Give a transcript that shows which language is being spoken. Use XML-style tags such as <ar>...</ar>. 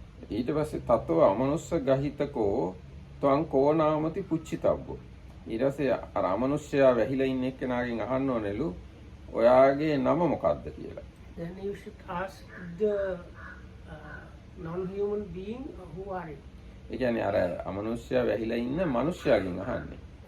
<pi>ඊට පස්සේ තතෝ අමනුස්ස ගහිතකෝ ත්වං කෝනාමති පුච්චිතබ්බෝ.</pi> <si>ඊට පස්සේ අර අමනුෂ්‍යයා වැහිලා ඉන්න එක්කෙනාගෙන් අහන්න ඕනෙලු ඔයාගේ නම මොකක්ද කියලා.</si> <en>Then you should ask the non-human being who are you.</en> <si>ඒ කියන්නේ අර අමනුෂ්‍යයා වැහිලා ඉන්න මනුෂ්‍යයාගෙන් අහන්නේ.</si>